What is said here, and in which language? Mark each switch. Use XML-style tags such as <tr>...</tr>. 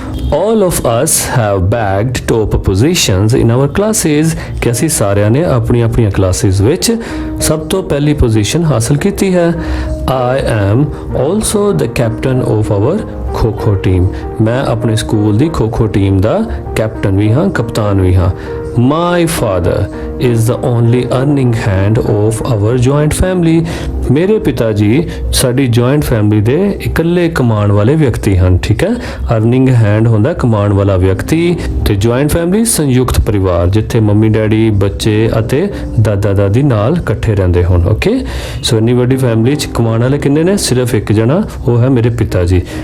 <en>All of us have bagged top positions in our classes,</en> <pa>ਕਿ ਅਸੀਂ ਸਾਰਿਆਂ ਨੇ ਆਪਣੀਆਂ ਆਪਣੀਆਂ ਕਲਾਸਿਸ ਵਿੱਚ ਸਭ ਤੋਂ ਪਹਿਲੀ ਪੋਜੀਸ਼ਨ ਹਾਸਲ ਕੀਤੀ ਹੈ।</pa> <en>I am also the captain of our</en> <pa>kho kho team, ਮੈਂ ਆਪਣੇ ਸਕੂਲ ਦੀ ਖੋ-ਖੋ ਟੀਮ ਦਾ ਕੈਪਟਨ ਵੀ ਹਾਂ, ਕਪਤਾਨ ਵੀ ਹਾਂ।</pa> <en>My father is the only earning hand of our joint family.</en> <pa>ਮੇਰੇ ਪਿਤਾ ਜੀ ਸਾਡੀ ਜੁਆਇੰਟ ਫੈਮਿਲੀ ਦੇ ਇਕੱਲੇ ਕਮਾਉਣ ਵਾਲੇ ਵਿਅਕਤੀ ਹਨ, ਠੀਕ ਹੈ। ਅਰਨਿੰਗ ਹੈਂਡ ਹੁੰਦਾ ਕਮਾਉਣ ਵਾਲਾ ਵਿਅਕਤੀ, ਤੇ ਜੁਆਇੰਟ ਫੈਮਿਲੀ ਸੰਯੁਕਤ ਪਰਿਵਾਰ ਜਿੱਥੇ ਮੰਮੀ ਡੈਡੀ ਬੱਚੇ ਅਤੇ ਦਾਦਾ ਦਾਦੀ ਨਾਲ ਇਕੱਠੇ ਰਹਿੰਦੇ ਹੋਣ। ਓਕੇ, ਸੋ ਇੰਨੀ ਵੱਡੀ ਫੈਮਿਲੀ 'ਚ ਕਮਾਉਣ ਵਾਲੇ ਕਿੰਨੇ ਨੇ? ਸਿਰਫ ਇੱਕ ਜਣਾ, ਉਹ ਹੈ ਮੇਰੇ ਪਿਤਾ ਜੀ।</pa>